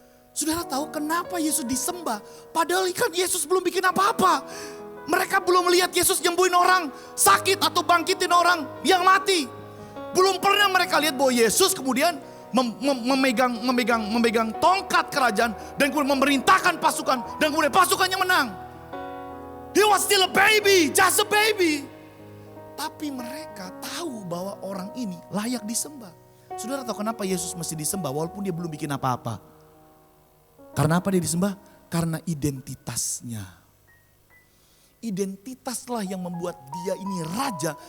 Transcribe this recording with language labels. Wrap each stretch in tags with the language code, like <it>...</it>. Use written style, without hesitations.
<id>Saudara tahu kenapa Yesus disembah? Padahal kan Yesus belum bikin apa-apa. Mereka belum melihat Yesus nyembuhin orang sakit atau bangkitin orang yang mati. Belum pernah mereka lihat bahwa Yesus kemudian memegang tongkat kerajaan dan kemudian memerintahkan pasukan dan kemudian pasukannya menang.</id> <en>He was still a baby, just a baby.</en> <id>Tapi mereka tahu bahwa orang ini layak disembah. Saudara tahu kenapa Yesus mesti disembah walaupun dia belum bikin apa-apa? Karena apa dia disembah? Karena identitasnya. Identitaslah yang membuat dia ini raja.</id>